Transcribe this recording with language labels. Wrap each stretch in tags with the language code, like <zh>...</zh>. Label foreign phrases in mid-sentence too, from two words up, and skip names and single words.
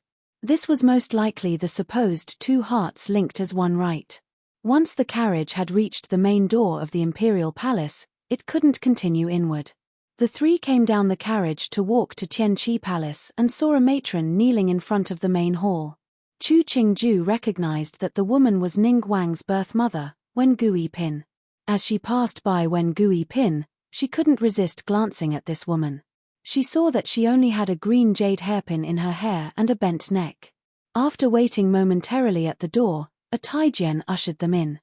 <en>This was most likely the supposed two hearts linked as one, right? Once the carriage had reached the main door of the Imperial Palace, it couldn't continue inward. The 3 came down the carriage to walk to Tianqi Palace and saw a matron kneeling in front of the main hall. Chu Qingju recognized that the woman was Ning Wang's birth mother, Wen Gui Pin. As she passed by Wen Gui Pin, she couldn't resist glancing at this woman. She saw that she only had a green jade hairpin in her hair and a bent neck. After waiting momentarily at the door, a Taijian ushered them in.</en>